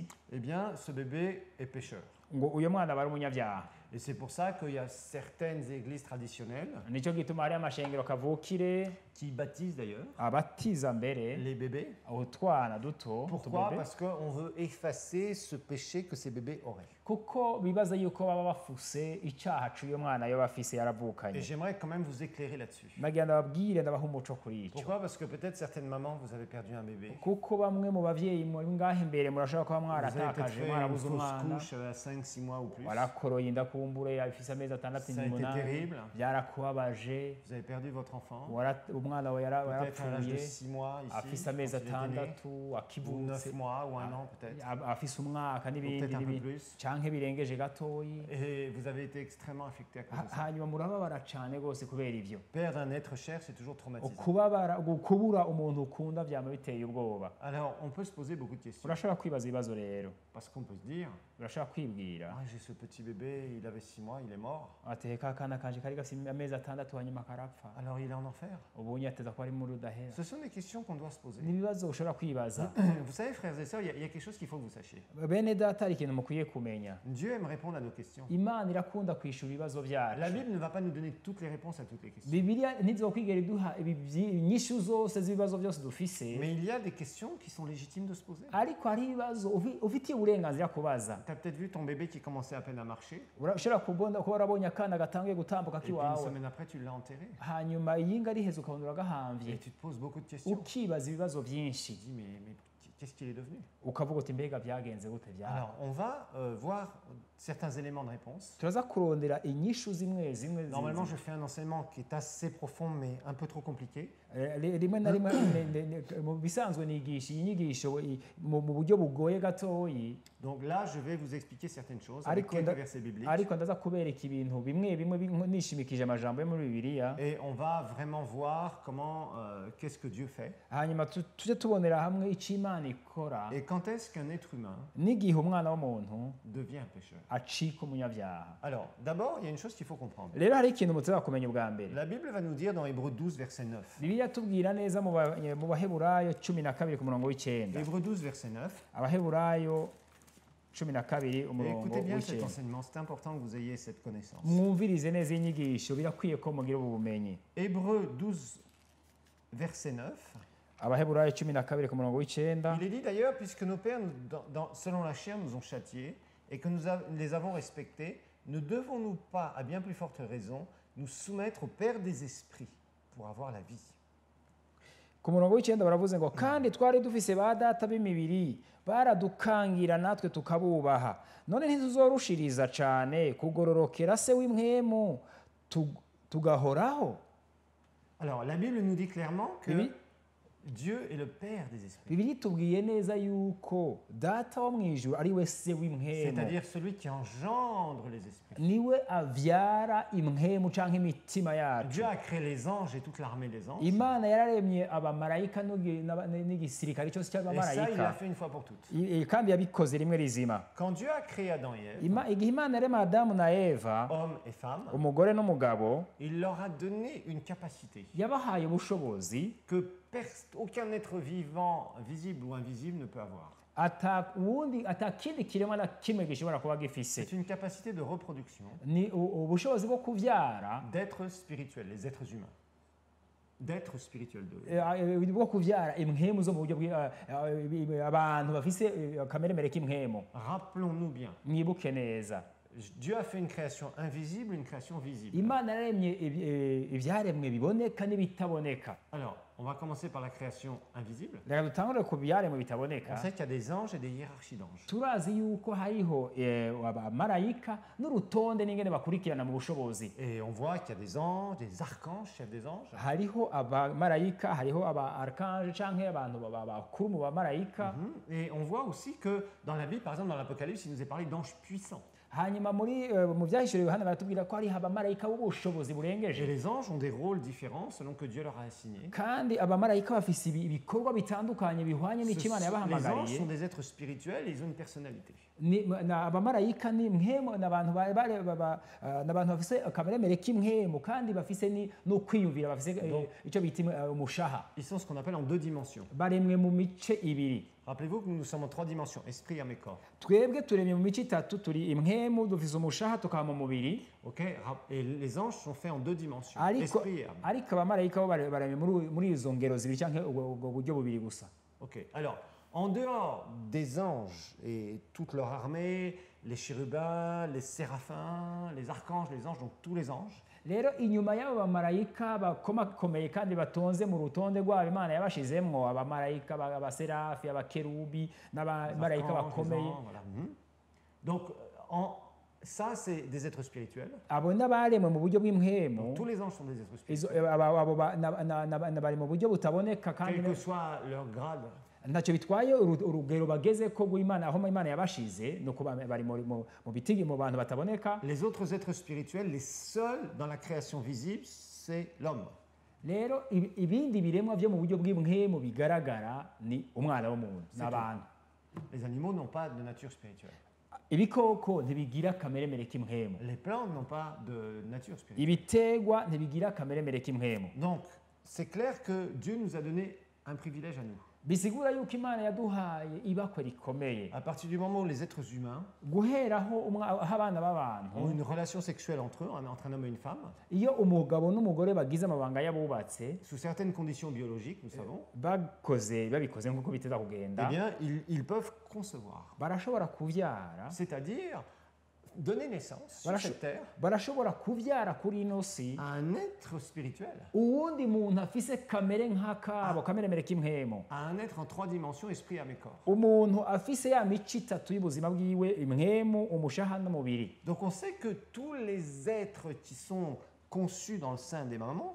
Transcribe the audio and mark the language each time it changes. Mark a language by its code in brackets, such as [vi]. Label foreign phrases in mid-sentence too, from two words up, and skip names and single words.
[fr] eh bien, ce bébé est pécheur. [rn] ngo uyo mwana aba ari umunyabyaha [fr] Et c'est pour ça qu'il y a certaines églises traditionnelles [rn] nicyo gituma hari amashengero kavukire [fr] qui baptisent d'ailleurs [rn] abatiza mbere [fr] les bébés. [rn] utwana duto [fr] Pourquoi? [rn] utubebe, [fr] Parce qu'on veut effacer ce péché que ces bébés auraient. [rn] kuko bibaza yuko baba bafuse icyaha cy'uyo mwana yo bafise [fr] Et [rn] yaravukanye [fr] j'aimerais quand même vous éclairer là-dessus. [rn] nagira ndababwire ndabaha umuco kuri icyo [fr] Pourquoi? Parce que peut-être certaines mamans, vous avez perdu un bébé. [rn] kuko bamwe mu bavyeyi muri ngaho imbere murashobora kuba [fr] Vous avez peut-être [rn] mwaratakaje [fr] fait une [rn] mwarabuze [fr] fausse [rn] umwana [fr] couche à 5-6 mois ou plus. [rn] warakoroye inda kumbure afise amezi atandatu [fr] Ça a été [rn] n'umunani [fr] terrible. [rn] byarakubabaje [fr] Vous avez perdu votre enfant. [rn] umwana wawe [fr] Peut-être à l'âge de [rn] yarapfuye [fr] 6 mois ici. [rn] afise [fr] quand [rn] amezi [fr] il était né, [rn] atandatu [fr] ou 9 [rn] akivutse [fr] mois ou 1 an peut-être. [rn] afise umwaka [fr] Ou [rn] n'ibindi [fr] peut-être un peu [rn] n'ibindi [fr] plus. [rn] canke birengeje gatoyi [fr] Et vous avez été extrêmement affecté à cause de ça. [rn] hanyuma murababara cane gose kubera ivyo [fr] Perdre un être cher, c'est toujours traumatisant. [rn] kubura umuntu ukunda vyama biteye ubwoba [fr] Alors, on peut se poser beaucoup de questions. [rn] urashobora kwibaza ibibazo rero [fr] Parce qu'on peut se dire, [rn] urashobora kwibwira [fr] ah, j'ai ce petit bébé, il avait 6 mois, il est mort. [rn] ateka akana kanje kari gafise amezi atandatu hanyuma karapfa [fr] Alors il est en enfer. [rn] ubu nyateza ko ari muri udahera [fr] Ce sont des questions qu'on doit se poser. [rn] n'ibibazo ushobora kwibaza [fr] Vous savez, frères et sœurs, il y a quelque chose qu'il faut que vous sachiez. [rn] bene data hari ikintu mukwiye kumenya [fr] Dieu aime répondre à nos questions. [rn] imana irakunda kwishura ibibazo [fr] La [rn] byacu [fr] Bible ne va pas nous donner toutes les réponses à toutes les questions. [rn] bibiliya ntizokwigera iduha inyishu zose z'ibibazo byose dufise [fr] Mais il y a des questions qui sont légitimes de se poser. [rn] ariko hari ibibazo ufitiye uburenganzira kubaza [fr] Tu as peut-être vu ton bébé qui commençait à peine à marcher, [rn] ushobora kuba warabonye akana gatangiye gutambuka [fr] et puis une [rn] k'iwawe [fr] semaine après, tu l'as enterré. [rn] hanyuma iyinga riheze ukabona uragahamvye [fr] Et tu te poses beaucoup de questions. [rn] ukibaza ibibazo [fr] Tu [rn] byinshi [fr] te dis, mais qu'est-ce qu'il est devenu? [rn] ukavuga uti mbega byagenze gute byaba [fr] Alors, on va voir certains éléments de réponse. [rn] turaza kurondera inyishu zimwe zimwe [fr] Normalement, je fais un enseignement qui est assez profond, mais un peu trop compliqué. [rn] rimwe na rimwe mu bisanzwe nigisha iyi nyigisho mu buryo bugoye gatoyi [fr] Donc là, je vais vous expliquer certaines choses avec quelques versets bibliques. [rn] ariko ndaza kubereka ibintu bimwe bimwe nishimikije amajambo yo muri bibiliya [fr] Et on va vraiment voir comment, qu'est-ce que Dieu fait. [rn] hanyuma tujye tubonera hamwe icyo imana ikora [fr] Et quand est-ce qu'un être humain [rn] n'igihe umwana w'umuntu [fr] devient un pécheur. [rn] acika umunyabyaha [fr] Alors, d'abord, il y a une chose qu'il faut comprendre. [rn] rero hari ikintu mutera kumenya ubwa mbere [fr] La Bible va nous dire dans Hébreux 12, verset 9. [rn] bibiliya tubwira neza mu baheburayo 12 ku murongo w'9 [fr] Hébreux 12, verset 9. [rn] abaheburayo 12 [fr] Et [rn] umurongo [fr] écoutez bien cet [rn] w'9 [fr] enseignement, c'est important que vous ayez cette connaissance. [rn] mwumvirize neza inyigisho birakwiye ko mugira ubu bumenyi [fr] Hébreux 12, verset 9. [rn] abaheburayo 12 ku murongo w'9 [fr] Il est dit d'ailleurs, puisque nos pères, selon la chair, nous ont châtiés et que nous les avons respectés, ne devons-nous pas, à bien plus forte raison, nous soumettre au Père des esprits pour avoir la vie? [rn] ku murongo w'9 baravuze ngo kandi twari dufise ba data b'imibiri baradukangira natwe tukabubaha none ntituzorushiriza cane kugororokera se w'impwemu tugahoraho. [fr] Alors, la Bible nous dit clairement que Dieu est le Père des esprits. [rn] bibiri itubwiye neza yuko data wo mu ijuru ari we se w'impwemu [fr] C'est-à-dire celui qui engendre les esprits. [rn] niwe avyara impwemu canke imitima yacu [fr] Dieu a créé les anges et toute l'armée des anges. [rn] imana yararemye abamarayika n'igisirikare cyose [fr] Et ça, il l'a [rn] cy'abamarayika [fr] fait une fois pour toutes. [rn] kandi yabikoze rimwe rizima [fr] Quand Dieu a créé Adam et Ève, [rn] igihe imana yarema adamu na eva [fr] hommes et femmes, [rn] umugore n'umugabo [fr] il leur a donné une capacité [rn] yabahaye ubushobozi [fr] que aucun être vivant, visible ou invisible, ne peut avoir. [rn] atakindi kiremwa na kimwe gishobora kuba gifise [fr] C'est une capacité de reproduction, [rn] ni ubushobozi bwo kuvyara [fr] d'être spirituel, les êtres humains. D'être spirituel. [rn] bwo kuvyara impwemu zo mu buryo abantu bafise akameremere k'impwemu [fr] Rappelons-nous bien, [rn] mwibuke neza [fr] Dieu a fait une création invisible, une création visible. [rn] imana yaremye ivyaremwe biboneka n'ibitaboneka [fr] Alors, on va commencer par la création invisible. [rn] reka dutangure ku byaremwe [fr] On [rn] bitaboneka [fr] sait qu'il y a des anges et des hiérarchies d'anges. [rn] turazi yuko hariho abamarayika n'urutonde n'ingene bakurikirana mu bushobozi [fr] Et on voit qu'il y a des anges, des archanges, chefs des anges. [rn] hariho abamarayika hariho aba archange canke abantu bakuru mu bamarayika [fr] Et on voit aussi que dans la Bible, par exemple dans l'Apocalypse, il nous est parlé d'anges puissants. [rn] hanyuma mu vyahishuriwe yohana baratubwira ko hariho abamarayika b'ubushobozi [fr] Et [rn] burengeje [fr] les anges ont des rôles différents selon que Dieu leur a assigné. [rn] kandi abamarayika bafise ibikorwa bitandukanye bihwanye n'icyo imana [fr] Les [rn] yabahamagariye [fr] anges sont des êtres spirituels et ils ont une personnalité. [rn] abamarayika ni impwemu n'abantu bafise akameremere k'impwemu kandi bafise no kwiyumvira bafise icyo bita umushaha [fr] Ils sont ce qu'on appelle en 2 dimensions. [rn] baremwe mu mice ibiri [fr] Rappelez-vous que nous sommes en 3 dimensions, esprit, âme et corps. [rn] twebwe turemye mu mice itatu turi impwemu dufise umushaha tukaba mu mubiri [fr] Ok. Et les anges sont faits en 2 dimensions, [rn] ariko [fr] esprit et âme. [rn] ariko abamarayika bo baremye muri izo ngero zibiri cyangwa ubwo buryo bubiri gusa [fr] Ok. Alors, en dehors des anges et toute leur armée, les chérubins, les séraphins, les archanges, les anges, donc tous les anges, [rn] rero inyuma y'abo bamarayika bakomakomeye kandi batonze mu rutonde rwabo imana yabashizemwo abamarayika abaserafi abakerubi n'abamarayika [fr] archanges, les [rn] bakomeye [fr] anges, voilà. Donc, ça, c'est des êtres spirituels. [rn] abo n'abaremwe mu buryo bw'impwemu [fr] Donc, tous les anges sont des êtres [rn] izo- [fr] spirituels. [rn] abo bari mu buryo butaboneka kandi [fr] Quel que soit leur grade. [rn] ntacyo bitwaye urugero bageze ko rw'imana aho imana yabashize nuko bari mu bitigi mu bantu bataboneka [fr] Les autres êtres spirituels, les seuls dans la création visible, c'est l'homme. [rn] rero ibindi biremwa byo mu buryo bw'impwemu bigaragara ni umwana w'umuntu n'abantu [fr] Les animaux n'ont pas de nature spirituelle. [rn] ibikoko ntibigira akameremere k'impwemu [fr] Les plantes n'ont pas de nature spirituelle. [rn] ibitegwa ntibigira akameremere k'impwemu [fr] Donc, c'est clair que Dieu nous a donné un privilège à nous. [rn] bisigura yuko imana yaduhaye ibakwe rikomeye [fr] À partir du moment où les êtres humains [rn] guheraho aho abana b'abantu [fr] ont une relation sexuelle entre eux, entre un homme et une femme, [rn] iyo umugabo n'umugore bagize amabanga y'abubatse [fr] sous certaines conditions biologiques, nous savons, [rn] babikoze nk'uko biteza [fr] eh [rn] kugenda [fr] bien, ils peuvent concevoir. [rn] barashobora kuvyara [fr] C'est-à-dire donner naissance sur Voilà, cette terre [rn] barashobora kuvyara kuri ino si [fr] à un être spirituel, [rn] uwundi muntu afise kamere nk'akabo kameremere k'impwemu [fr] à un être en 3 dimensions, esprit, âme et corps. [rn] umuntu afise ya mico itatu y'ubuzima bwiwe impwemu umushaha n'umubiri [fr] Donc on sait que tous les êtres qui sont conçus dans le sein des mamans,